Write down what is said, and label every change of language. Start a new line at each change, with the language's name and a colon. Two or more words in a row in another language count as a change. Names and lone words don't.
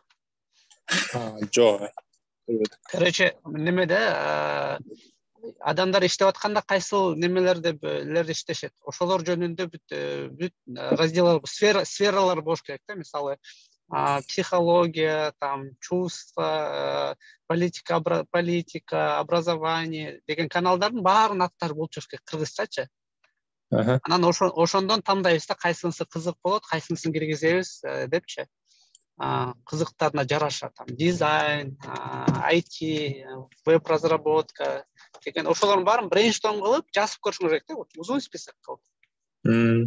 Kyrgyz: Жок. Короче, немеде адамдар иштеп атканда кайсыл немелерди иштешет. Ошолор жөнүндө бүт разделдар, сфералар болуш керек да, мисалы психология,
Russian: там чувства, политика, образование
Kyrgyz: деген каналдардын баарынын аттары болчу керек кыргызчачы. Анан ошондон тандайбыз да, кайсынысы кызык болот, кайсынысын киргизебиз депчи. Кызыктарына жараша,
Russian: там дизайн, IT, веб-разработка
Kyrgyz: деген ошолордун баарын брейншторм кылып жазып көрүшүң керек да, узун список кылып.